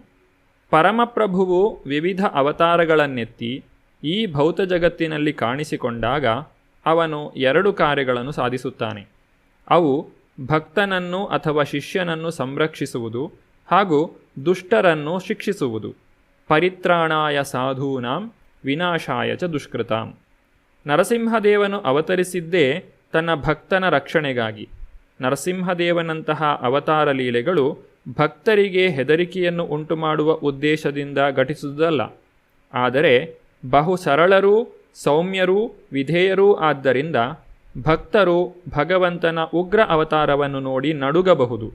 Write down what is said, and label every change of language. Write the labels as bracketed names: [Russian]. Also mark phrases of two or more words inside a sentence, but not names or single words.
[Kannada] ಪರಮಪ್ರಭುವು ವಿವಿಧ ಅವತಾರಗಳನ್ನೆತ್ತಿ ಈ ಭೌತ ಜಗತ್ತಿನಲ್ಲಿ ಕಾಣಿಸಿಕೊಂಡಾಗ ಅವನು 2 ಕಾರ್ಯಗಳನ್ನು ಸಾಧಿಸುತ್ತಾನೆ. ಅವು ಭಕ್ತನನ್ನು ಅಥವಾ ಶಿಷ್ಯನನ್ನು ಸಂರಕ್ಷಿಸುವುದು ಹಾಗೂ ದುಷ್ಟರನ್ನು ಶಿಕ್ಷಿಸುವುದು. [Sanskrit] ಪರಿತ್ರಾಣಾಯ ಸಾಧೂನಾಂ ವಿನಾಶಾಯ ಚ ದುಷ್ಕೃತಾಂ. [Kannada] ನರಸಿಂಹದೇವನು ಅವತರಿಸಿದ್ದೇ ತನ್ನ ಭಕ್ತನ ರಕ್ಷಣೆಗಾಗಿ. ನರಸಿಂಹದೇವನಂತಹ ಅವತಾರ ಲೀಲೆಗಳು ಭಕ್ತರಿಗೆ ಹೆದರಿಕೆಯನ್ನು ಉಂಟುಮಾಡುವ ಉದ್ದೇಶದಿಂದ ಘಟಿಸುವುದಲ್ಲ, ಆದರೆ ಬಹು ಸರಳರೂ ಸೌಮ್ಯರೂ ವಿಧೇಯರೂ ಆದ್ದರಿಂದ ಭಕ್ತರು ಭಗವಂತನ ಉಗ್ರ ಅವತಾರವನ್ನು ನೋಡಿ ನಡುಗಬಹುದು.